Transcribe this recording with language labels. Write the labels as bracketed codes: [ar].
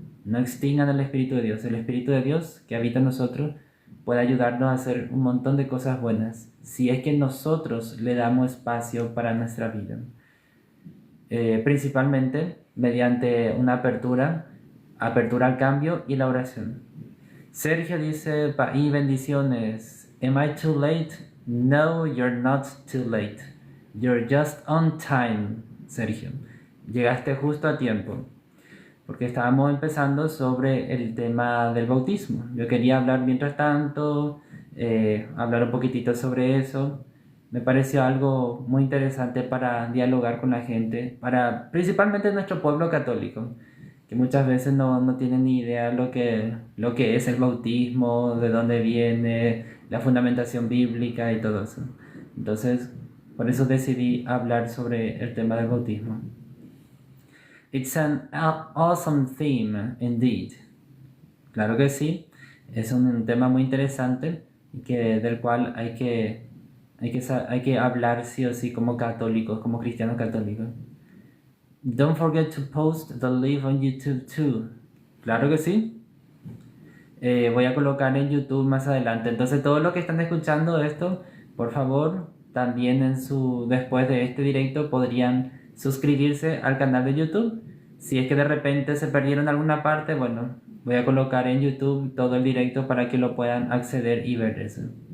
[es] No extingan el Espíritu de Dios. El Espíritu de Dios que habita en nosotros puede ayudarnos a hacer un montón de cosas buenas si es que nosotros le damos espacio para nuestra vida. Principalmente mediante una apertura al cambio y la oración. Sergio dice, y bendiciones. [en] Am I too late? No, you're not too late. You're just on time, Sergio. [es] Llegaste justo a tiempo. Porque estábamos empezando sobre el tema del bautismo. Yo quería hablar mientras tanto, hablar un poquitito sobre eso. Me pareció algo muy interesante para dialogar con la gente, principalmente nuestro pueblo católico, que muchas veces no tienen ni idea lo que es el bautismo, de dónde viene, la fundamentación bíblica y todo eso. Entonces, por eso decidí hablar sobre el tema del bautismo. [en] It's an awesome theme, indeed. [es] Claro que sí, es un tema muy interesante del cual hay que hablar sí o sí como católicos, como cristianos católicos. [en] Don't forget to post the live on YouTube too. [es] Claro que sí. Voy a colocar en YouTube más adelante. Entonces todos los que están escuchando esto, por favor, también después de este directo podrían suscribirse al canal de YouTube. Si es que de repente se perdieron alguna parte, bueno, voy a colocar en YouTube todo el directo para que lo puedan acceder y ver eso.